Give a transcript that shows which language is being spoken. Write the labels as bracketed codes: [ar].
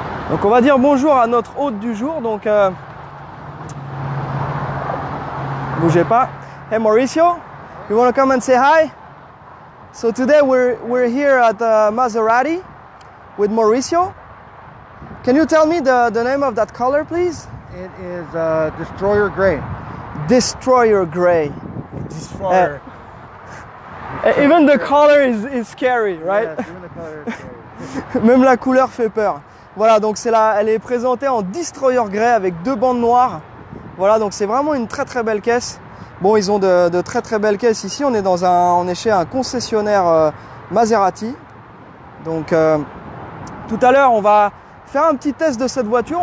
[fr] Donc on va dire bonjour à notre hôte du jour, donc bougez pas. [en] Hey Mauricio, you want to come and say hi? So today we're here at Maserati with Mauricio. Can you tell me the name of that color, please? It is Destroyer Gray. Destroyer Gray. Destroyer. Even the color is scary, right? Yes, even the color is scary. [fr] Même la couleur fait peur. Voilà, donc elle est présentée en Destroyer Grey avec 2 bandes noires. Voilà, donc c'est vraiment une très très belle caisse. Bon, ils ont de très très belles caisses ici. On est chez un concessionnaire Maserati. Donc tout à l'heure, on va faire un petit test de cette voiture.